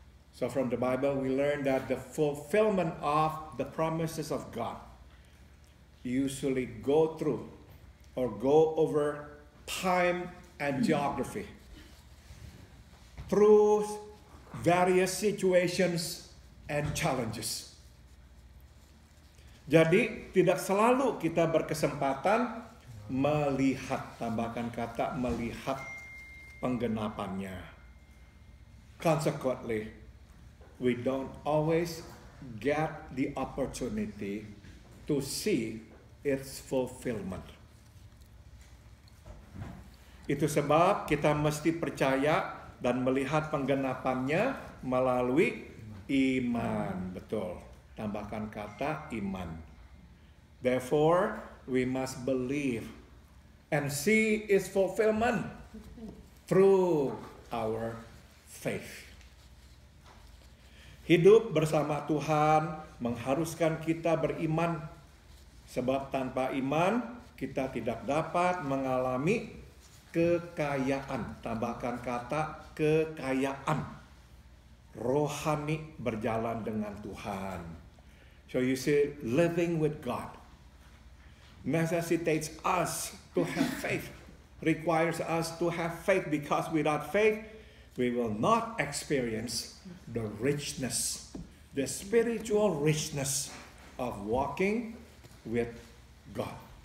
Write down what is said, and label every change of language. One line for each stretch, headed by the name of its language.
English: So from the Bible we learn that the fulfillment of the promises of God usually go through or go over time and geography, through various situations and challenges.
Indonesian: Jadi tidak selalu kita berkesempatan melihat, tambahkan kata melihat penggenapannya.
English: Consequently, we don't always get the opportunity to see its fulfillment.
Indonesian: Itu sebab kita mesti percaya dan melihat penggenapannya melalui iman. Betul. Tambahkan kata iman.
English: Therefore, we must believe and see its fulfillment through our faith.
Indonesian: Hidup bersama Tuhan mengharuskan kita beriman, sebab tanpa iman kita tidak dapat mengalami kekayaan. Tambahkan kata kekayaan rohani berjalan dengan Tuhan.
English: So you see, living with God necessitates us to have faith, requires us to have faith, because without faith we will not experience the richness, the spiritual richness of walking with God.